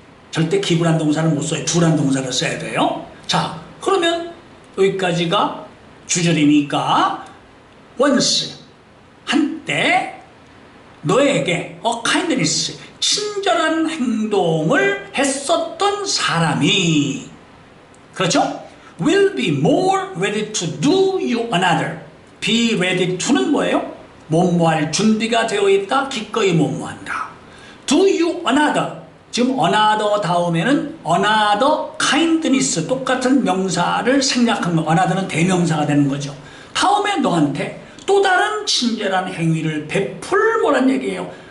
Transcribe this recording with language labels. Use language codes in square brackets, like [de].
[ko] 절대 기부란 동사를 못 써요. do란 동사를 써야 돼요. 자, 그러면 여기까지가 주절이니까 once, 한때 너에게 kindness, 친절한 행동을 했었던 사람이, 그렇죠? [en] will be more ready to do you another. be ready to는 [ko] 뭐예요? 뭐뭐할 준비가 되어 있다, 기꺼이 뭐뭐한다. [en] do you another. [ko] 지금 another 다음에는 [en] another kindness, [ko] 똑같은 명사를 생략한 거. another는 대명사가 되는 거죠. 다음에 너한테 또 다른 친절한 행위를 베풀 뭐란 얘기예요?